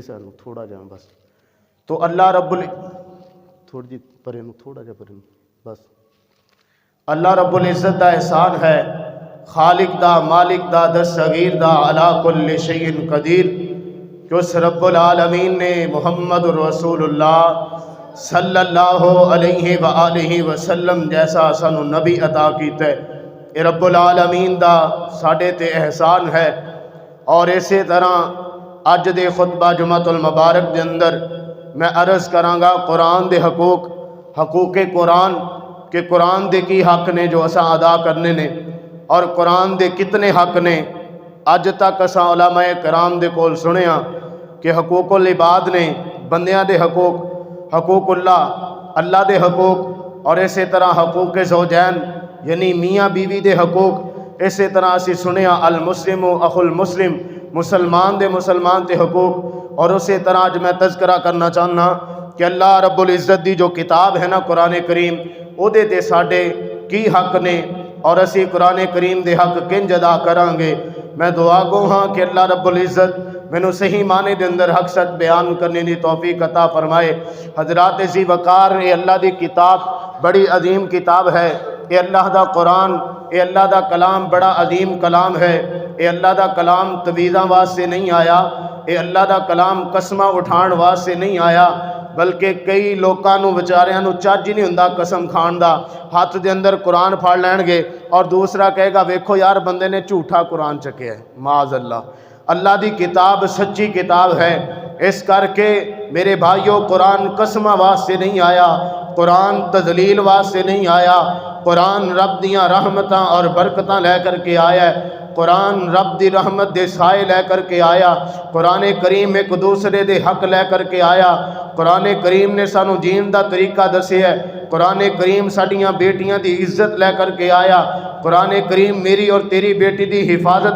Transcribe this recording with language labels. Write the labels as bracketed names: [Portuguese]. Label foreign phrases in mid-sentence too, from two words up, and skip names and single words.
[Punjabi] سائڈ تھوڑا جا بس تو اللہ رب تھوڑی جی پرے تھوڑا جا پرے بس اللہ رب العزت دا احسان ہے خالق دا مالک دا دستگیر دا [Arabic] علا کل شیء قدیر [Punjabi] کہ اس رب العالمین نے محمد رسول اللہ [Arabic] صلی اللہ علیہ وآلہ وسلم [Punjabi] جیسا سانو نبی عطا کیتا ہے، یہ رب العالمین دا ساڈے تے احسان ہے۔ اور اسی طرح اج دے خطبہ جمعۃ المبارک دے اندر میں عرض کراں گا قرآن دے حقوق قرآن کہ قرآن دے کی حق نے جو اساں ادا کرنے نے، اور قرآن دے کتنے حق نے۔ اج تک اساں علماء کرام دے کول سنیا کہ حقوق العباد نے، بندیاں دے حقوق اللہ دے حقوق، اور اسی طرح حقوق زوجین یعنی میاں بیوی دے حقوق۔ اسی طرح اسی سنیا [Arabic] المسلم اخو المسلم، [Punjabi] مسلمان تے حقوق۔ اور اسی طرح اج میں تذکرہ کرنا چاہنا کہ اللہ رب العزت دی جو کتاب ہے نا قرآن کریم، او دے تے ساڈے کی حق نے اور اسی قرآن کریم دے حق کنج ادا کران گے۔ میں دعا گو ہاں کہ اللہ رب العزت مینوں صحیح معنی دے اندر حق سچ بیان کرنے دی توفیق عطا فرمائے۔ حضرات ذی وقار، یہ اللہ دی کتاب بڑی عظیم کتاب ہے۔ یہ اللہ دا قرآن، یہ اللہ دا کلام بڑا عظیم کلام ہے۔ یہ اللہ دا کلام تویزاں واسطے نہیں آیا، یہ اللہ دا کلام قسماں اٹھان واسطے نہیں آیا، بلکہ کئی لوکاں نوں وچاریاں نوں چج ہی نہیں ہوندا قسم کھان دا، ہاتھ دے اندر قرآن پھڑ لین گے اور دوسرا کہے گا ویکھو یار بندے نے جھوٹا قرآن چکیا ہے، [Arabic] معاذ اللہ۔ [Punjabi] اللہ دی کتاب سچی کتاب ہے، اس کر کے میرے بھائیوں قرآن قسمہ واسطے نہیں آیا، قرآن تذلیل واسطے نہیں آیا، قرآن رب دیاں رحمتاں اور برکتاں لے کر کے آیا ہے، قرآن رب دی رحمت دے سائے لے کر کے آیا، قرآن کریم ایک دوسرے دے حق لے کر کے آیا، قرآن کریم نے سانو جین دا طریقہ دسے ہے، قرآن کریم ساڈیاں بیٹیاں دی عزت لے کر کے آیا، قرآن کریم میری اور تیری بیٹی دی حفاظت